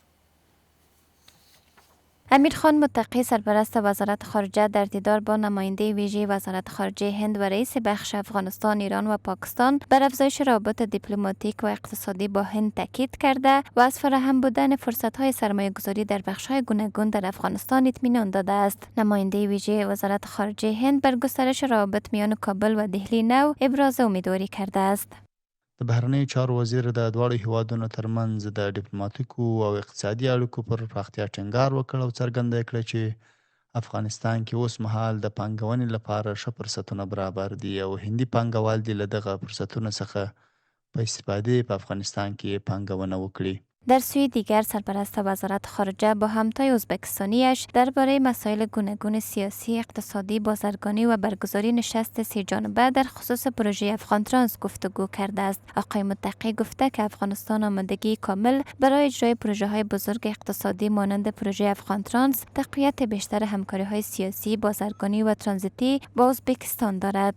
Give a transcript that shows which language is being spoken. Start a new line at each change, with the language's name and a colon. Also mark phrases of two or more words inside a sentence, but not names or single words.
Persian: امیرخان متقی سرپرست وزارت خارجه در دیدار با نماینده ویژه وزارت خارجه هند و رئیس بخش افغانستان، ایران و پاکستان بر افزایش روابط دیپلماتیک و اقتصادی با هند تاکید کرده و از فراهم بودن فرصت‌های سرمایه‌گذاری در بخش‌های گوناگون در افغانستان اطمینان داده است. نماینده ویژه وزارت خارجه هند بر گسترش روابط میان کابل و دهلی نو ابراز امیدواری کرده است.
Pashto: د بهرنیو چارو وزیر د دواړو هیوادونو ترمنځ د ډیپلوماټیکو او اقتصادي اړیکو پر پراختیا ټینګار وکړ او څرګنده کړه چې افغانستان کې اوس مهال د پانګونې لپاره ښه فرصتونه برابر دي او هندي پانګوال دې له دغه فرصتونو څخه په استفادې په افغانستان کې پانګونه وکړي.
Persian: در سوی دیگر سرپرست وزارت خارجه با همتای ازبکستانیش درباره مسائل گوناگون سیاسی، اقتصادی، بازرگانی و برگزاری نشست سه‌جانبه در خصوص پروژه افغان ترانس گفتگو کرده است. آقای متقی گفته که افغانستان آمادگی کامل برای اجرای پروژه‌های بزرگ اقتصادی مانند پروژه افغان ترانس، تقویت بیشتر همکاری‌های سیاسی، بازرگانی و ترانزیتی با ازبکستان دارد.